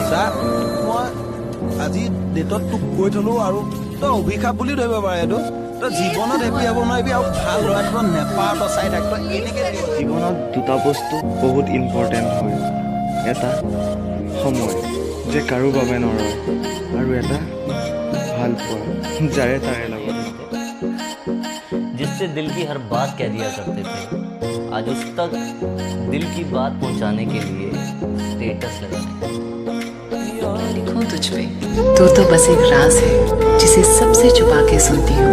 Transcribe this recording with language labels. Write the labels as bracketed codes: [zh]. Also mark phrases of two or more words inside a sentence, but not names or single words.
[as] চা মই আজি ডেটত তোক কৈ থলো আৰু তই অভিশাপ বুলি ধৰিব পাৰে এইটো। তই জীৱনত হেপি হ'ব নোৱাৰিবি আৰু ভাল ল'ৰা তই নেপাৱ, তই চাই থাক। তই এনেকে জীৱনত দুটা বস্তু বহুত ইম্পৰ্টেণ্ট হয়, এটা সময় যে কাৰো বাবে নৰয় আৰু এটা ভাল পোৱা যাৰে তাৰে লগত। [hi] जिससे दिल की हर बात कह दिया करते थे, आज उस तक दिल की बात पहुंचाने के लिए स्टेटस लगाते। लिखूं तुझ पे तो बस एक राज है जिसे सबसे छुपा के सुनती हूँ।